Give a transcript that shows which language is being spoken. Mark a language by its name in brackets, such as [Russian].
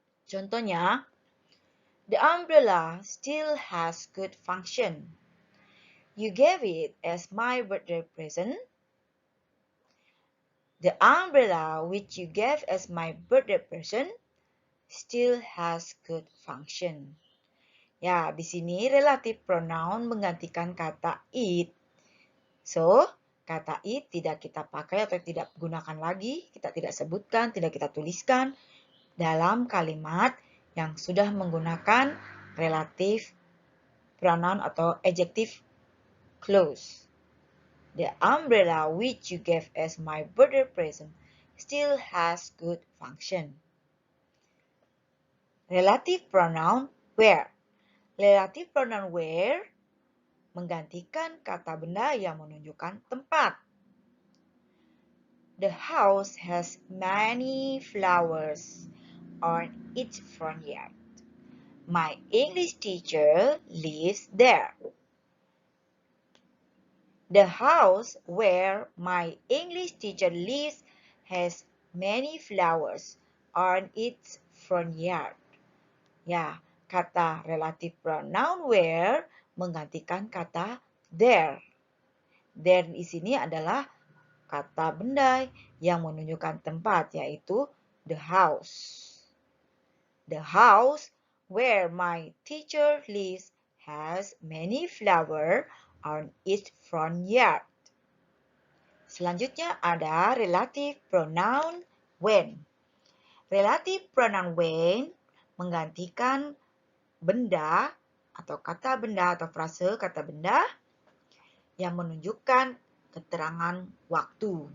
[English] Contohnya, the umbrella still has good function. You gave it as my birthday present. The umbrella which you gave as my birthday present still has good function. [Indonesian] Ya, di sini relative pronoun menggantikan kata it. So, kata it tidak kita pakai atau tidak gunakan lagi, kita tidak sebutkan, tidak kita tuliskan dalam kalimat yang sudah menggunakan relative pronoun atau adjective clause. [English] The umbrella which you gave as my birthday present still has good function. [Indonesian] Relative pronoun where. Relative pronoun where menggantikan kata benda yang menunjukkan tempat. [English] The house has many flowers on its front yard. My English teacher lives there. The house where my English teacher lives has many flowers on its front yard. [Indonesian] Ya, kata relative pronoun where menggantikan kata there. There di sini adalah kata benda yang menunjukkan tempat, yaitu the house. [English] The house where my teacher lives has many flowers on its front yard. [Indonesian] Selanjutnya ada relative pronoun when. Relative pronoun when menggantikan benda atau kata benda atau frase kata benda yang menunjukkan keterangan waktu.